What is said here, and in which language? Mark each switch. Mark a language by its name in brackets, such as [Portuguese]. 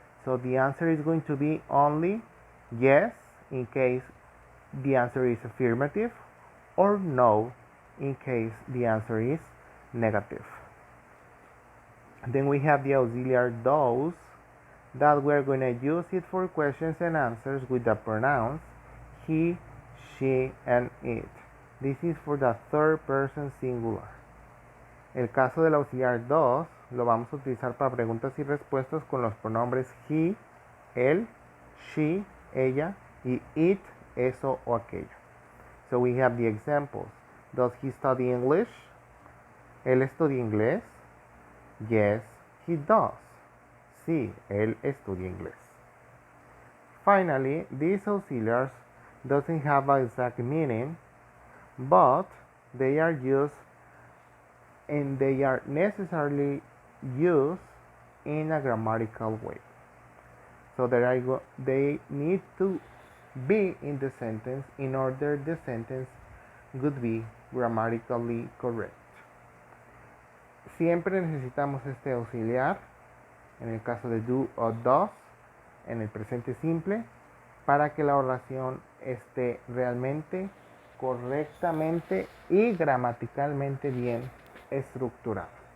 [English] So the answer is going to be only yes in case the answer is affirmative, or no in case the answer is negative. Then we have the auxiliary does, that we're going to use it for questions and answers with the pronouns he, she, and it. This is for the third person singular. [Spanish] El caso del auxiliar does lo vamos a utilizar para preguntas y respuestas con los pronombres he, él, she, ella, y it, eso o aquello. [English] So we have the examples. Does he study English? [Spanish] ¿Él estudia inglés? [English] Yes, he does. [Spanish] Sí, él estudia inglés. [English] Finally, these auxiliaries doesn't have an exact meaning, but they are used and they are necessarily used in a grammatical way. So they need to be in the sentence in order the sentence would be grammatically correct. [Spanish] Siempre necesitamos este auxiliar, en el caso de do o does, en el presente simple, para que la oración esté realmente, correctamente y gramaticalmente bien estructurada.